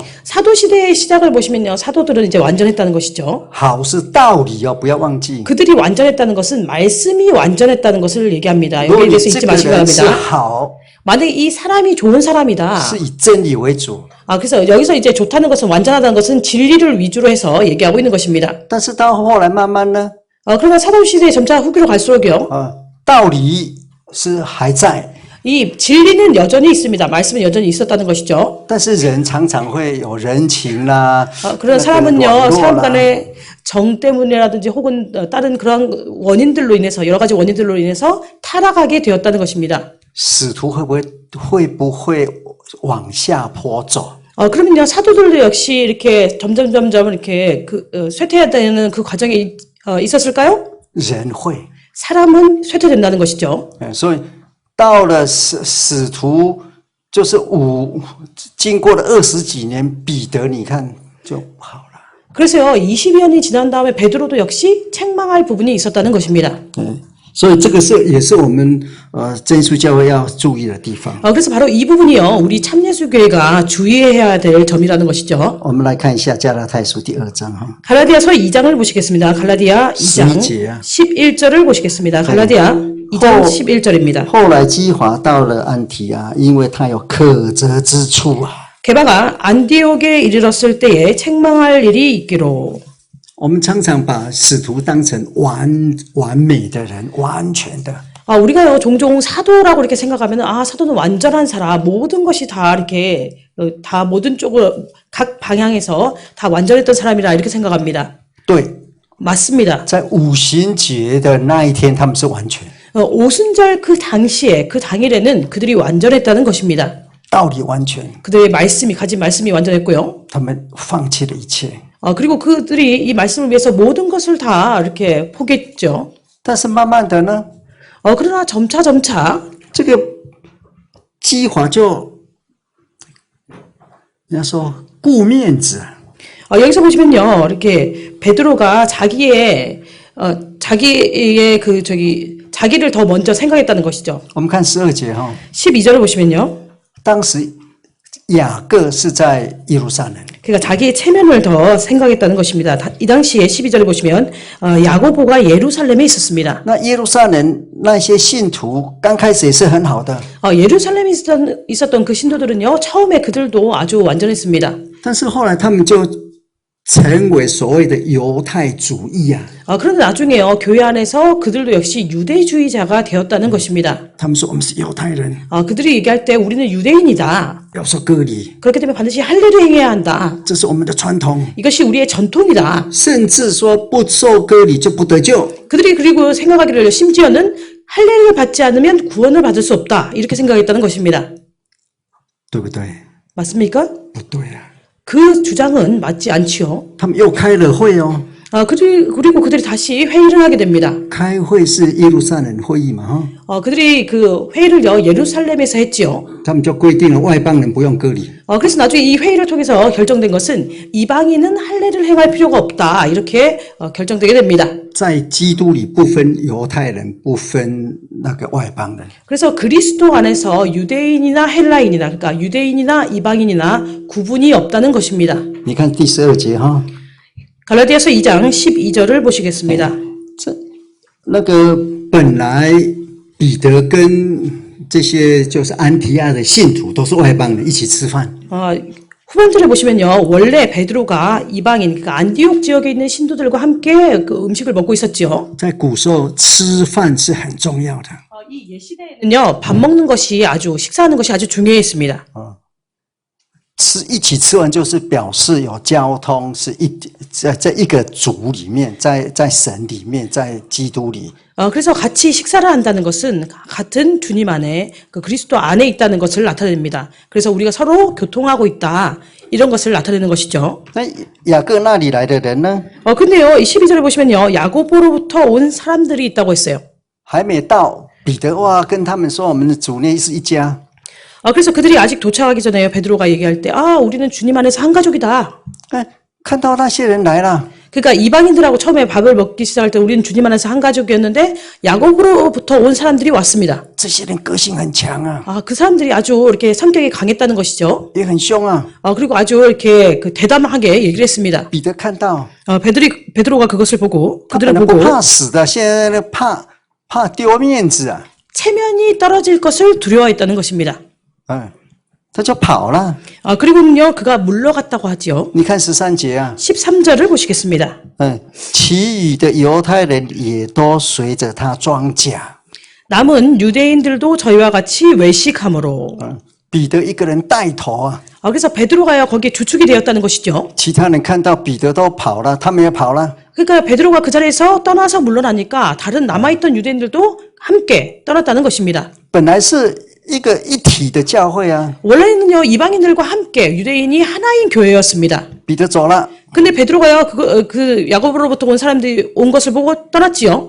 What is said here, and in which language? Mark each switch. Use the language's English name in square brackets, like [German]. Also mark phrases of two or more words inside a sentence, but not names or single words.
[Korean] 사도 시대의 시작을 보시면요. 사도들은 이제 완전했다는 것이죠. [Chinese] 好是道理哦，不要忘记。 [Korean] 그들이 완전했다는 것은 말씀이 완전했다는 것을 얘기합니다. [Chinese] 如果 [Korean] 여기에 [Chinese] 你 [Korean] 대해서 [Chinese] 这 [Korean] 잊지 [Chinese] 个 [Korean] 마시기 [Chinese] 人是 [Korean] 바랍니다. [Chinese] 好， [Korean] 만약에 이 사람이 좋은 사람이다. [Chinese] 是以真理为主， [Korean] 그래서 여기서 이제 좋다는 것은 완전하다는 것은 진리를 위주로 해서 얘기하고 있는 것입니다. [Chinese] 但是到后来慢慢呢， [Korean] 그러나 사도 시대에 점차 후기로 갈수록요. [Chinese] 道理是还在， [Korean] 이 진리는 여전히 있습니다. 말씀은 여전히 있었다는 것이죠. [Chinese] 但是人常常会有人情啦， [Korean] 그런 사람은요, [Chinese] 网络 [Korean] 사람 啦 간의 정 때문이라든지 혹은 다른 그런 원인들로 인해서 여러 가지 원인들로 인해서 타락하게 되었다는 것입니다. [Chinese] 使徒会不会往下坡走？ [Korean] 그러면요, 사도들도 역시 이렇게 점점 이렇게 쇠퇴해야 되는 그 과정이 있었을까요? [Chinese] 人会， [Korean] 사람은 쇠퇴된다는 것이죠. [Chinese] 所以到了使徒就是经过了20几年，彼得你看就好了。 [Korean] 그래서요, 20년이 지난 다음에 베드로도 역시 책망할 부분이 있었다는 것입니다. [Chinese] 所以这个也是我们真耶稣教会要注意的地方。 [Korean] 그래서 바로 이 부분이요, 우리 참예수교회가 주의해야 될 점이라는 것이죠. [Chinese] 我们来看一下加拉太书第2章哈， [Korean] 갈라디아서 2장을 보시겠습니다. 갈라디아 2장 [Chinese] 11节 [Korean] 11절을 보시겠습니다. 갈라디아 2장 11절입니다. [Chinese] 后来基华到了安提阿，因为他有可责之处啊。 [Korean] 게다가 안디옥에 이르렀을 때에 책망할 일이 있기로. [Chinese] 我们常常把使徒当成完美的人，完全的。 [Korean] 우리가요, 종종 사도라고 이렇게 생각하면, 사도는 완전한 사람, 모든 것이 다 이렇게, 다 모든 쪽으로, 각 방향에서 다 완전했던 사람이라 이렇게 생각합니다. [Chinese] 对， [Korean] 맞습니다. [Chinese] 在五旬节的那一天，他们是完全， [Korean] 오순절 그 당시에, 그 당일에는 그들이 완전했다는 것입니다. [Chinese] 道理完全， [Korean] 그들의 말씀이, 가진 말씀이 완전했고요. [Chinese] 他们放弃了一切。 [Korean] 그리고 그들이 이 말씀을 위해서 모든 것을 다 이렇게 포기했죠. [Chinese] 但是慢慢的呢， [Korean] 그러나 점차 [Chinese] 这个基华就人家说顾面子， [Korean] 여기서 보시면요, 이렇게 베드로가 자기의 자기를 더 먼저 생각했다는 것이죠. [Chinese] 我们看12节哈， [Korean] 12절을 보시면요, [Chinese] 当时雅各是在耶路撒冷， [Korean] 그러니까 자기의 체면을 더 생각했다는 것입니다. 이 당시에 12절을 보시면 야고보가 예루살렘에 있었습니다. [Chinese] 那耶路撒冷那些信徒刚开始也是很好的， [Korean] 예루살렘에 있었던 그 신도들은요, 처음에 그들도 아주 완전했습니다. [Chinese] 但是后来他们就成为所谓的犹太主义啊。 [Korean] 그런데 나중에요, 교회 안에서 그들도 역시 유대주의자가 되었다는 것입니다. [Chinese] 他们说我们是犹太人， [Korean] 그들이 얘기할 때 우리는 유대인이다. [Chinese] 要受割礼， [Korean] 그렇기 때문에 반드시 할례를 행해야 한다. [Chinese] 这是我们的传统， [Korean] 이것이 우리의 전통이다. [Chinese] 甚至说不受割礼就不得救。 [Korean] 그들이 그리고 생각하기를 심지어는 할례를 받지 않으면 구원을 받을 수 없다. 이렇게 생각했다는 것입니다. [Chinese] 对不对？ [Korean] 맞습니까? [Chinese] 不对啊， [Korean] 그 주장은 맞지 않지요. [Chinese] 他们又开了会哦， [Korean] 그리고 그들이 다시 회의를 하게 됩니다. [Chinese] 开会是耶路撒冷会议嘛哈， [Korean] 그들이 그 회의를요, 예루살렘에서 했지요. [Chinese] 他们就规定了外邦人不用割礼。 [Korean] 그래서 나중에 이 회의를 통해서 결정된 것은 이방인은 할례를 행할 필요가 없다. 이렇게 결정되게 됩니다. [Chinese] 在基督里不分犹太人，不分那个外邦人。 [Korean] 그래서 그리스도 안에서 유대인이나 헬라인이나, 그러니까 유대인이나 이방인이나 구분이 없다는 것입니다. [Chinese] 你看第12节哈， [Korean] 갈라디아서 2장 12절을 보시겠습니다. [Chinese] 那个本来彼得跟这些就是安提亚的信徒都是外邦人一起吃饭， [Korean] 후반절에 보시면요, 원래 베드로가 이방인, 그러니까 안디옥 지역에 있는 신도들과 함께 그 음식을 먹고 있었지요. [Chinese] 在古时候吃饭是很重要的。 [Korean] 이 옛시대에는요, 밥 먹는 것이 식사하는 것이 아주 중요했습니다. [Chinese] 吃一起吃完就是表示有交通，是在一个主里面，在神里面，在基督里。 [Korean] 그래서 같이 식사를 한다는 것은 같은 주님 안에 그 그리스도 안에 있다는 것을 나타냅니다. 그래서 우리가 서로 교통하고 있다 이런 것을 나타내는 것이죠. [Chinese] 那雅各那里来的人呢？ [Korean] 근데요, 이 12절에 보시면요, 야고보로부터 온 사람들이 있다고 했어요. [Chinese] 还没到，彼得哇跟他们说，我们的主呢是一家。 [Korean] 그래서 그들이 아직 도착하기 전에 베드로가 얘기할 때, 우리는 주님 안에서 한 가족이다. [Chinese] 看到那些人来了， [Korean] 그러니까 이방인들하고 처음에 밥을 먹기 시작할 때 우리는 주님 안에서 한 가족이었는데 야고보로부터 온 사람들이 왔습니다. [Chinese] 这些人个性很强啊， [Korean] 그 사람들이 아주 이렇게 성격이 강했다는 것이죠. [Chinese] 也很凶啊。 [Korean] 그리고 아주 이렇게 대담하게 얘기를 했습니다. [Chinese] 彼得看到， [Korean] 베드로가 그것을 보고 [Chinese] 他 [Korean] 그들을 [Chinese] 本来不 [Korean] 보고 [Chinese] 怕死的，现在呢怕丢面子啊， [Korean] 체면이 떨어질 것을 두려워했다는 것입니다. [Chinese] 他就跑了。 [Korean] 그리고는요, 그가 물러갔다고 하지요. [Chinese] 你看13节啊， [Korean] 13절을 보시겠습니다. [Chinese] 其余的犹太人也都随着他装甲。 [Korean] 남은 유대인들도 저희와 같이 외식함으로. [Chinese] 彼得一个人带头啊， [Korean] 그래서 베드로가요, 거기에 주축이 되었다는 것이죠. [Chinese] 其他人看到彼得都跑了，他们也跑了。 [Korean] 그러니까 베드로가 그 자리에서 떠나서 물러나니까 다른 남아있던 유대인들도 함께 떠났다는 것입니다. [Chinese] 本来是一个一体的教会啊， [Korean] 원래는요, 이방인들과 함께 유대인이 하나인 교회였습니다. [Chinese] 彼得走了， [Korean] 근데 베드로가요, 그 야고보로부터 온 사람들이 온 것을 보고 떠났지요.